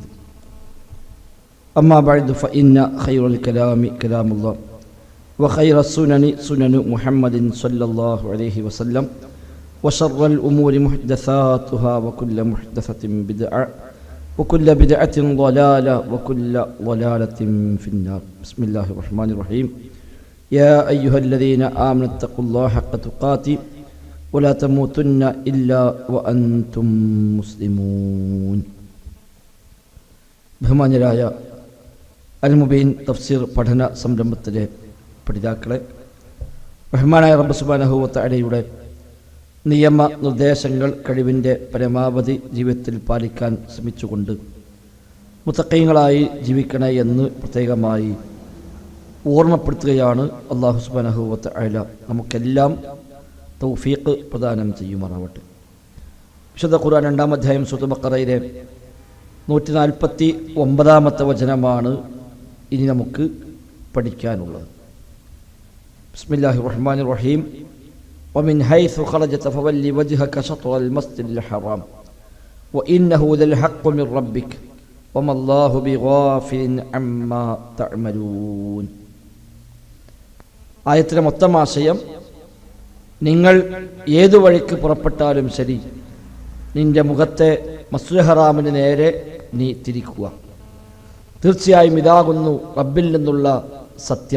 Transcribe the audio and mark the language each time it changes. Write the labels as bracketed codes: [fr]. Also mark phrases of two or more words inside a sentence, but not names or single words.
[ar] أما بعد فإن خير الكلام كلام الله وخير السنن سنن محمد صلى الله عليه وسلم وشر الأمور محدثاتها وكل محدثة بدعة وكل بدعة ضلالة وكل ضلالة في النار. بسم الله الرحمن الرحيم. يا أيها الذين آمنوا اتقوا الله حق تقاته ولا تموتن إلا وأنتم مسلمون. [ml] ബഹുമാന്യരായ അൽ മുബീൻ തഫ്സീർ പഠന സംരംഭത്തിലെ പഠിതാക്കളെ, റഹ്മാനായ റബ്ബ് [ar] سبحانه وتعالى [ml] നിയമ നിർദ്ദേശങ്ങൾ കഴിവിൻ്റെ പരമാവധി ജീവിതത്തിൽ പാലിക്കാൻ ശ്രമിച്ചുകൊണ്ട് മുത്തഖീങ്ങളായി ജീവിക്കണേ എന്ന് പ്രത്യേകമായി ഓർമ്മപ്പെടുത്തുകയാണ്. [ar] الله سبحانه وتعالى [ml] നമുക്കെല്ലാം തൗഫീഖ് പ്രദാനം ചെയ്യുമാറാവട്ടെ. വിശുദ്ധ ഖുർആൻ 2-ാം അധ്യായം സൂറത്തുൽ ബഖറയിലെ 149-ാമത്തെ വചനമാണ് ഇനി നമുക്ക് പഠിക്കാനുള്ളത്. [ar] بسم الله الرحمن الرحيم. ومن حيث خرجت فول وجهك شطر المسجد الحرام وإنه للحق من ربك وما الله بغافل عما تعملون. [ml] ആയത്തിലെ മൊത്തം ആശയം, നിങ്ങൾ ഏതു വഴിക്ക് പുറപ്പെട്ടാലും ശരി, നിന്റെ മുഖത്തെ മസ്ജിദുൽ ഹറാമിന് നേരെ നീ തിരിക്കുക. തീർച്ചയായും ഇതാകുന്നു റബ്ബിൽ നിന്നുള്ള സത്യം.